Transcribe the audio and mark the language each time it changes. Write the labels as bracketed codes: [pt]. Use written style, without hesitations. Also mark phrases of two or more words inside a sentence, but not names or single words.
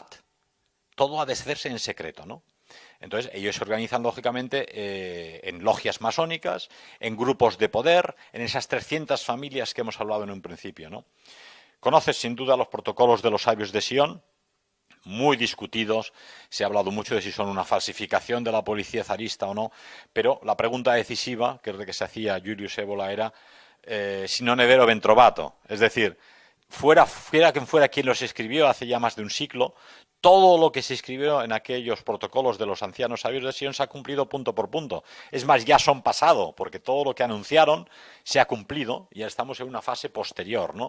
[es] Todo ha de hacerse en secreto, ¿no? Entonces, ellos se organizan, lógicamente, en logias masónicas, en grupos de poder, en esas 300 familias que hemos hablado en un principio, ¿no? Conoces, sin duda, los protocolos de los sabios de Sion, muy discutidos, se ha hablado mucho de si son una falsificación de la policía zarista o no, pero la pregunta decisiva, que es de que se hacía Julius Evola, era [it] si non è vero ben trovato, [es] es decir, fuera quien los escribió hace ya más de un siglo, todo lo que se escribió en aquellos protocolos de los ancianos sabios de Sion se ha cumplido punto por punto. Es más, ya son pasado, porque todo lo que anunciaron se ha cumplido y ya estamos en una fase posterior, ¿no?